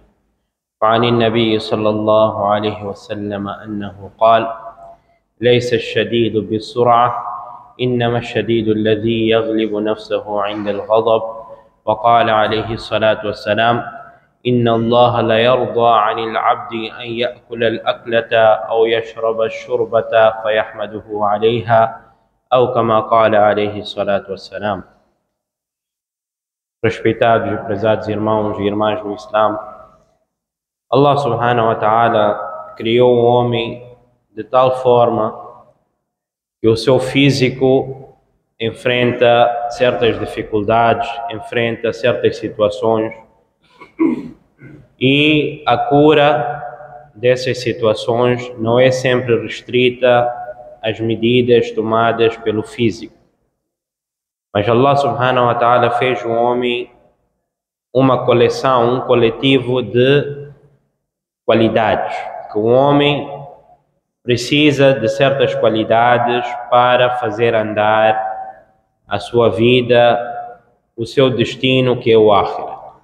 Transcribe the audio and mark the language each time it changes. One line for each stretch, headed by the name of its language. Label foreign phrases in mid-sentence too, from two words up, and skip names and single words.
Arabic: وعن النبي صلى الله عليه وسلم أنه قال ليس الشديد بالسرعة إنما الشديد الذي يغلب نفسه عند الغضب. وقال عليه الصلاة والسلام إن الله لا يرضى عن العبد أن يأكل الأكلة أو يشرب الشربة فيحمده عليها أو كما قال عليه الصلاة والسلام.
Portuguese: Respeitados e prezados irmãos e irmãs no Islã, Allah
Arabic: سبحانه وتعالى
Portuguese: criou o homem de tal forma que o seu físico enfrenta certas dificuldades, enfrenta certas situações, e a cura dessas situações não é sempre restrita às medidas tomadas pelo físico. Mas Allah
Arabic: سبحانه وتعالى
Portuguese: fez o homem uma coleção, um coletivo de qualidades, que o homem precisa de certas qualidades para fazer andar a sua vida, o seu destino, que é o Akhira.